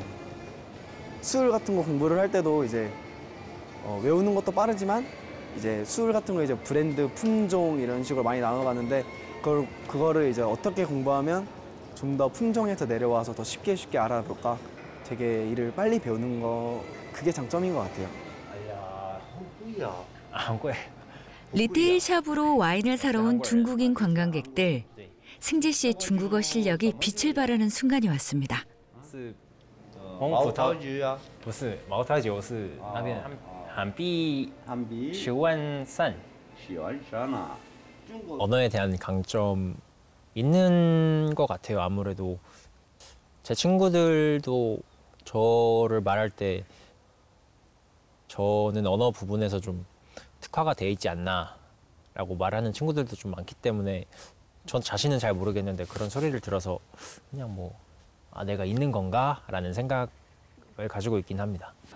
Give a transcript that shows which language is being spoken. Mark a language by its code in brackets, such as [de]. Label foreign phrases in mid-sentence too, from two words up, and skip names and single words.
[ko] 수율 같은 거 공부를 할 때도 이제 외우는 것도 빠르지만 이제 수율 같은 거 이제 브랜드, 품종 이런 식으로 많이 나눠가는데 그거를 이제 어떻게 공부하면 좀 더 품종에서 내려와서 더 쉽게 알아볼까 되게 일을 빨리 배우는 거 그게 장점인 것 같아요. 리테일 샵으로 와인을 사러 온 중국인 관광객들. 승재 씨의 중국어 실력이 빛을 발하는 순간이 왔습니다. [zh] 不是茅台酒是那边韩币10万 산. [ko] 언어에 대한 강점 있는 것 같아요. 아무래도 제 친구들도 저를 말할 때 저는 언어 부분에서 좀 특화가 돼 있지 않나라고 말하는 친구들도 좀 많기 때문에 전 자신은 잘 모르겠는데 그런 소리를 들어서 그냥 뭐 내가 있는 건가라는 생각을 가지고 있긴 합니다.